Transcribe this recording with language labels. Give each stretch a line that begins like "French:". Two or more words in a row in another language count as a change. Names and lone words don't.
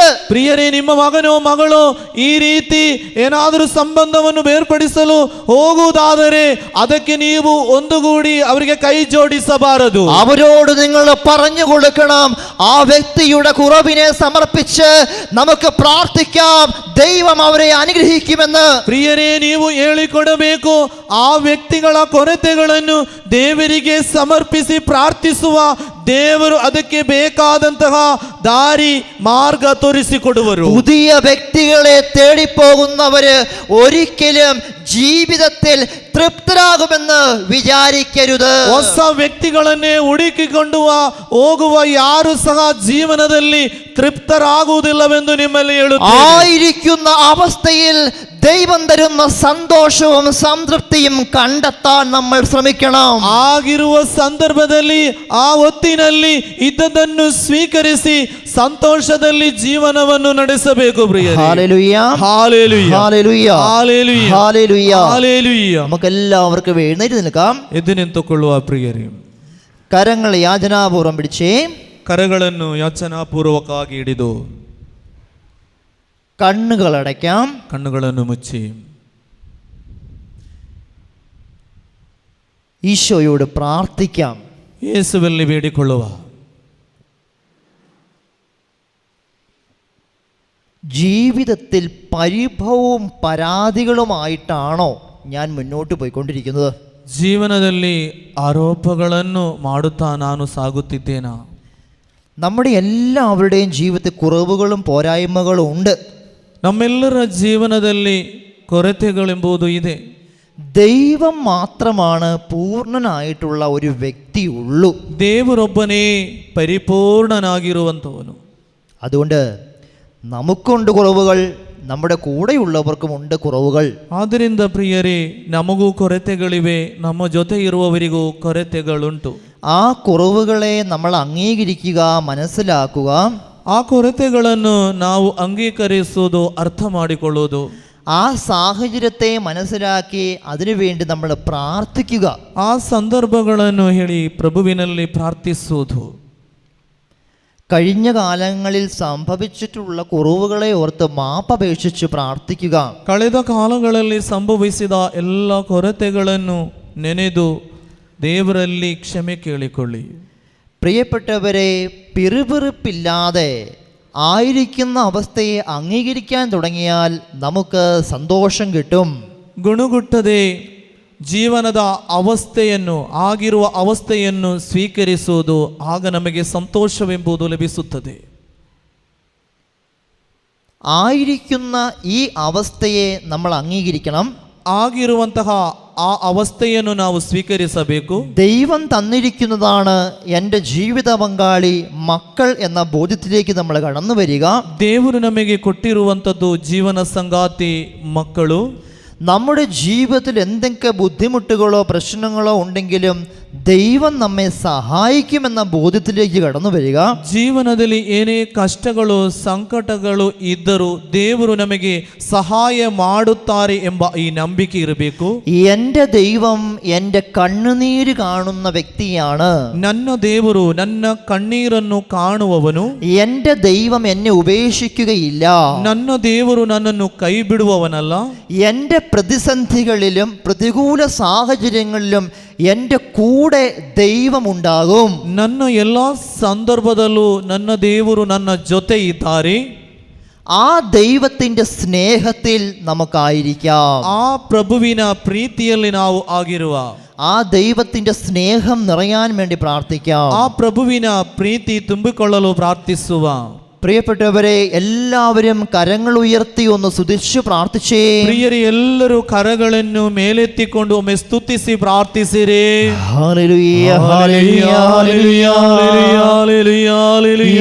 Kannada: ಪ್ರಿಯರೇ, ನಿಮ್ಮ ಮಗನೋ ಮಗಳೋ ಈ ರೀತಿ ಏನಾದರೂ ಸಂಬಂಧವನ್ನು ಬೇರ್ಪಡಿಸಲು ಹೋಗುವುದಾದರೆ ಅದಕ್ಕೆ ನೀವು ಒಂದುಗೂಡಿ ಅವರಿಗೆ ಕೈ ಜೋಡಿಸಬಾರದು.
Malayalam: അവരോട് നിങ്ങൾ പറഞ്ഞു കൊടുക്കണം, ആ വ്യക്തിയുടെ കുറവിനെ സമർപ്പിച്ച് നമുക്ക് പ്രാർത്ഥിക്കാം, ദൈവം അവരെ അനുഗ്രഹിക്കുമെന്ന്.
Kannada: ಪ್ರಿಯರೇ, ನೀವು ಹೇಳಿಕೊಡಬೇಕು, ಆ ವ್ಯಕ್ತಿಗಳ ಕೊರತೆಗಳನ್ನು ದೇವರಿಗೆ ಸಮರ್ಪಿಸಿ ಪ್ರಾರ್ಥಿಸುವ ದೇವರು ಅದಕ್ಕೆ ಬೇಕಾದಂತಹ ದಾರಿ ಮಾರ್ಗ ತೋರಿಸಿಕೊಡುವರು.
Malayalam: പുതിയ വ്യക്തികളെ തേടിപ്പോകുന്നവര് ഒരിക്കലും ജീവിതത്തിൽ തൃപ്തരാകുമെന്ന് വിചാരിക്കരുത്.
Kannada: ಹೊಸ ವ್ಯಕ್ತಿಗಳನ್ನೇ ಹುಡುಕಿಕೊಂಡು ಹೋಗುವ ಯಾರು ಸಹ ಜೀವನದಲ್ಲಿ തൃപ്തരാകുವುದಿಲ್ಲವೆಂದು ನಿಮ್ಮಲ್ಲಿ ಹೇಳುತ್ತೇನೆ.
Malayalam: ആയിരിക്കുന്ന അവസ്ഥയിൽ ദൈവം തരുന്ന സന്തോഷവും സംതൃപ്തിയും കണ്ടെത്താൻ നമ്മൾ ശ്രമിക്കണം.
Kannada: ಆಗಿರುವ ಸಂದರ್ಭದಲ್ಲಿ, ಆ ಹೊತ್ತಿನಲ್ಲಿ ಇದ್ದದನ್ನು ಸ್ವೀಕರಿಸಿ ಸಂತೋಷದಲ್ಲಿ ಜೀವನವನ್ನು ನಡೆಸಬೇಕು. ಪ್ರಿಯರೇ,
Malayalam: ഹല്ലേലൂയ, ഹല്ലേലൂയ, ഹല്ലേലൂയ, ഹല്ലേലൂയ, ഹല്ലേലൂയ, ഹല്ലേലൂയ. നമുക്കെല്ലാവർക്കും എഴുന്നേറ്റ് നിൽക്കാം.
Kannada: ಎದ್ದು ನಿಂತುಕೊಳ್ಳುವ ಪ್ರಿಯರೇ,
Malayalam: കരങ്ങൾ യാചനാപൂർവം പിടിച്ചേ,
Kannada: ಕರಗಳನ್ನು ಯಾಚನಾಪೂರ್ವಕವಾಗಿ ಹಿಡಿದು
Malayalam: കണ്ണുകൾ അടയ്ക്കാം,
Kannada: ಕಣ್ಣುಗಳನ್ನು ಮುಚ್ಚಿ
Malayalam: ഈശോയോട് പ്രാർത്ഥിക്കാം.
Kannada: ಯೇಸುವಲ್ಲಿ ಬೇಡಿಕೊಳ್ಳುವ.
Malayalam: ജീവിതത്തിൽ പരിഭവവും പരാതികളുമായിട്ടാണോ ഞാൻ മുന്നോട്ട് പോയിക്കൊണ്ടിരിക്കുന്നത്?
Kannada: ಜೀವನದಲ್ಲಿ ಆರೋಪಗಳನ್ನು ಮಾಡುತ್ತಾ ನಾನು ಸಾಗುತ್ತಿದ್ದೇನಾ?
Malayalam: നമ്മുടെ എല്ലാവരുടെയും ജീവിതത്തിൽ കുറവുകളും പോരായ്മകളും ഉണ്ട്.
Kannada: ನಮ್ಮೆಲ್ಲರ ಜೀವನದಲ್ಲಿ ಕೊರತೆಗಳೆಂಬುದು ಇದೆ.
Malayalam: ദൈവം മാത്രമാണ് പൂർണ്ണനായിട്ടുള്ള ഒരു വ്യക്തി ഉള്ളൂ.
Kannada: ದೇವರೊಬ್ಬನೇ പരിപൂർണനാಗಿರುವಂತವನು.
Malayalam: അതുകൊണ്ട് നമുക്കുണ്ട് കുറവുകൾ, നമ്മുടെ കൂടെയുള്ളവർക്കുമുണ്ട് കുറവുകൾ.
Kannada: ಆದ್ದರಿಂದ ಪ್ರಿಯರೇ, ನಮಗೂ ಕೊರತೆಗಳಿವೆ, ನಮ್ಮ ಜೊತೆ ಇರುವವರಿಗೂ ಕೊರತೆಗಳುಂಟು.
Malayalam: ആ കുറവുകളെ നമ്മൾ അംഗീകരിക്കുക, മനസ്സിലാക്കുക.
Kannada: ಆ ಕೊರತೆಗಳನ್ನು ನಾವು ಅಂಗೀಕರಿಸುವುದು, ಅರ್ಥ ಮಾಡಿಕೊಳ್ಳುವುದು.
Malayalam: ആ സാഹചര്യത്തെ മനസ്സിലാക്കി അതിനുവേണ്ടി നമ്മൾ പ്രാർത്ഥിക്കുക.
Kannada: ಆ ಸಂದರ್ಭಗಳನ್ನು ಹೇಳಿ ಪ್ರಭುವಿನಲ್ಲಿ ಪ್ರಾರ್ಥಿಸುವುದು.
Malayalam: കഴിഞ്ഞ കാലങ്ങളിൽ സംഭവിച്ചിട്ടുള്ള കുറവുകളെ ഓർത്ത് മാപ്പപേക്ഷിച്ച് പ്രാർത്ഥിക്കുക.
Kannada: ಕಳೆದ ಕಾಲಗಳಲ್ಲಿ ಸಂಭವಿಸಿದ ಎಲ್ಲ ಕೊರತೆಗಳನ್ನು ನೆನೆದು ದೇವರಲ್ಲಿ ಕ್ಷಮೆ ಕೇಳಿಕೊಳ್ಳಿ.
Malayalam: പ്രിയപ്പെട്ടവരെ, പിറുപിറുപ്പില്ലാതെ ആയിരിക്കുന്ന അവസ്ഥയെ അംഗീകരിക്കാൻ തുടങ്ങിയാൽ നമുക്ക് സന്തോഷം കിട്ടും.
Kannada: ಗುಣಗುಟ್ಟದೆ ಜೀವನದ ಅವಸ್ಥೆಯನ್ನು ಆಗಿರುವ ಅವಸ್ಥೆಯನ್ನು ಸ್ವೀಕರಿಸುವುದು, ಆಗ ನಮಗೆ ಸಂತೋಷವೆಂಬುದು ಲಭಿಸುತ್ತದೆ.
Malayalam: ആയിരിക്കുന്ന ഈ അവസ്ഥയെ നമ്മൾ അംഗീകരിക്കണം.
Kannada: ಆಗಿರುವಂತಹ ಆ ಅವಸ್ಥೆಯನ್ನು ನಾವು ಸ್ವೀಕರಿಸಬೇಕು.
Malayalam: ദൈവം തന്നിരിക്കുന്നതാണ് എൻ്റെ ജീവിത പങ്കാളി, മക്കൾ എന്ന ബോധ്യത്തിലേക്ക് നമ്മൾ കടന്നു വരിക.
Kannada: ದೇವರು ನಮಗೆ ಕೊಟ್ಟಿರುವಂಥದ್ದು ಜೀವನ ಸಂಗಾತಿ, ಮಕ್ಕಳು.
Malayalam: നമ്മുടെ ജീവിതത്തിൽ എന്തൊക്കെ ബുദ്ധിമുട്ടുകളോ പ്രശ്നങ്ങളോ ഉണ്ടെങ്കിലും ദൈവം നമ്മെ സഹായിക്കുമെന്ന ബോധ്യത്തിലേക്ക് കടന്നു വരിക.
Kannada: ಜೀವನದಲ್ಲಿ ಏನೇ ಕಷ್ಟಗಳು ಸಂಕಟಗಳು ಇದ್ದರೂ ದೇವರು ನಮಗೆ ಸಹಾಯ ಮಾಡುತ್ತಾರೆ ಎಂಬ ಈ ನಂಬಿಕೆ ಇರಬೇಕು.
Malayalam: എൻ്റെ ദൈവം എൻ്റെ കണ്ണുനീര് കാണുന്ന വ്യക്തിയാണ്.
Kannada: ನನ್ನ ದೇವರು ನನ್ನ ಕಣ್ಣೀರನ್ನು ಕಾಣುವವನು.
Malayalam: എൻ്റെ ദൈവം എന്നെ ഉപേക്ഷിക്കുകയില്ല.
Kannada: ನನ್ನ ದೇವರು ನನ್ನನ್ನು ಕೈ ಬಿಡುವವನಲ್ಲ.
Malayalam: എൻ്റെ പ്രതിസന്ധികളിലും പ്രതികൂല സാഹചര്യങ്ങളിലും എൻ്റെ കൂടെ ദൈവമുണ്ടാകും.
Kannada: ನನ್ನ ಎಲ್ಲ ಸಂದರ್ಭದಲ್ಲೂ ನನ್ನ ದೇವರು ನನ್ನ ಜೊತೆ ಇದ್ದಾರೆ.
Malayalam: ആ ദൈവത്തിൻ്റെ സ്നേഹത്തിൽ നമുക്കായിരിക്കാം.
Kannada: ಆ ಪ್ರಭುವಿನ ಪ್ರೀತಿಯಲ್ಲಿ ನಾವು ಆಗಿರುವ,
Malayalam: ആ ദൈവത്തിൻ്റെ സ്നേഹം നിറയാൻ വേണ്ടി പ്രാർത്ഥിക്കാം.
Kannada: ಆ ಪ್ರಭುವಿನ ಪ್ರೀತಿ ತುಂಬಿಕೊಳ್ಳಲು ಪ್ರಾರ್ಥಿಸುವ.
Malayalam: പ്രിയപ്പെട്ടവരെ, എല്ലാവരും കരങ്ങൾ ഉയർത്തി ഒന്ന് സ്തുതിച്ചു പ്രാർത്ഥിച്ചേ.
Kannada: ಪ್ರಿಯರೇ, ಎಲ್ಲರೂ ಕರಗಳನ್ನು ಮೇಲೆತ್ತಿಕೊಂಡು ಒಮ್ಮೆ ಸ್ತುತಿಸಿ ಪ್ರಾರ್ಥಿಸಿರಿ.
Malayalam: ഹല്ലേലൂയ ഹല്ലേലൂയ ഹല്ലേലൂയ ഹല്ലേലൂയ ഹല്ലേലൂയ